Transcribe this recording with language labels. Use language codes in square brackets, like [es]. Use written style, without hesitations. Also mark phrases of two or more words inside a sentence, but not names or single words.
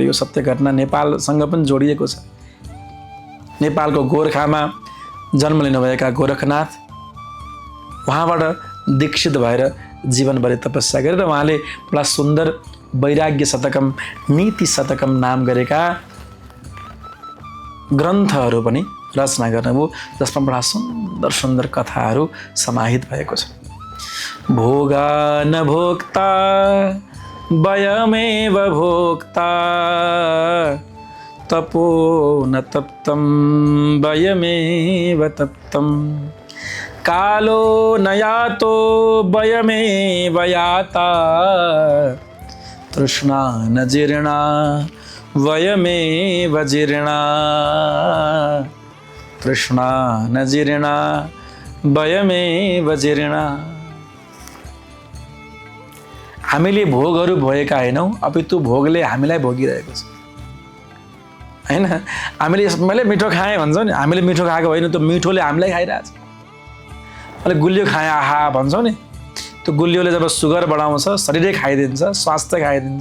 [ne] यो सत्य घटना नेपालसँग पनि जोडिएको छ। नेपालको गोरखामा जन्म लिनुभएका गोरखनाथ उहाँबाट दीक्षित भएर जीवनभरि तपस्या गरेर उहाँले बडा सुन्दर वैराग्य शतकम, नीति शतकम नाम गरेका ग्रन्थहरू पनि रचना गर्नुभयो, जसमा बडा सुन्दर सुन्दर कथाहरू समाहित भएको छ। [sa] भोगा न भोक्ता वयमेव भोक्ता, तपो न तप्तं वयमेव तप्तं, कालो न यातो वयमेव याता, तृष्णा न जीर्णा वयमेव जीर्णा, तृष्णा न जीर्णा वयमेव जीर्णा। [ne] हामीले भोगहरू भोगेका हैनौँ, अपितु भोगले हामीलाई भोगिरहेको छ हैन। हामीले मैले मिठो खाएँ भन्छौँ नि, हामीले मिठो खाएको होइन, त्यो मिठोले हामीलाई खाइरहेछ। मैले गुलियो खाएँ आहा भन्छौँ नि, त्यो गुलियोले जब सुगर बढाउँछ, शरीरै खाइदिन्छ, स्वास्थ्य खाइदिन्छ।